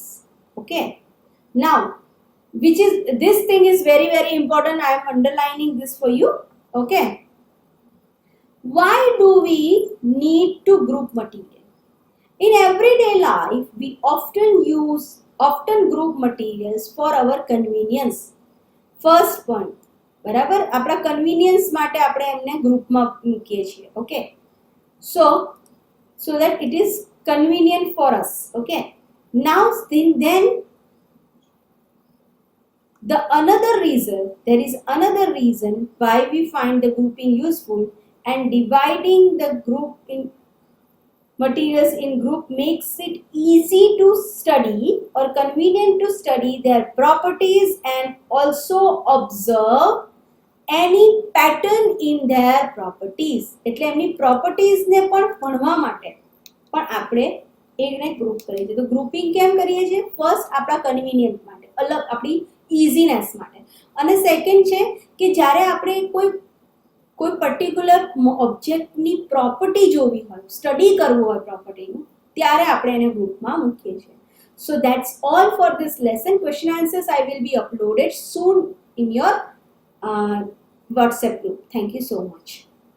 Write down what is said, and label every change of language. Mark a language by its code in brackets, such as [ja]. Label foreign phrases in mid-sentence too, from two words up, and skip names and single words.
[en] Okay, now which is, this thing is very very important, I am underlining this for you. Okay, why do we need to group material? In everyday life we often group materials for our convenience. First point, [gu] બરાબર, આપણા કન્વીનિયન્સ માટે આપણે એમને ગ્રુપમાં મૂકીએ છીએ. ઓકે, [en] so that it is convenient for us. Okay, now then there is another reason why we find the grouping useful, and dividing the group in materials in group makes it easy to study or convenient to study their properties and also observe any pattern in their properties. [gu] એટલે એમની properties ને પણ ભણવા માટે પણ આપણે એકને ગ્રુપ કરીએ છીએ. તો ગ્રુપિંગ કેમ કરીએ છીએ? ફર્સ્ટ આપણા કન્વીનિયન્ટ માટે, અલગ આપણી ઇઝીનેસ માટે, અને સેકન્ડ છે કે જ્યારે આપણે કોઈ પર્ટિક્યુલર ઓબ્જેક્ટની પ્રોપર્ટી જોવી હોય, સ્ટડી કરવું હોય પ્રોપર્ટીનું, ત્યારે આપણે એને ગ્રુપમાં મૂકીએ છીએ. [en] So that's all for this lesson. Question answers I will be uploaded soon in your WhatsApp group. Thank you so much.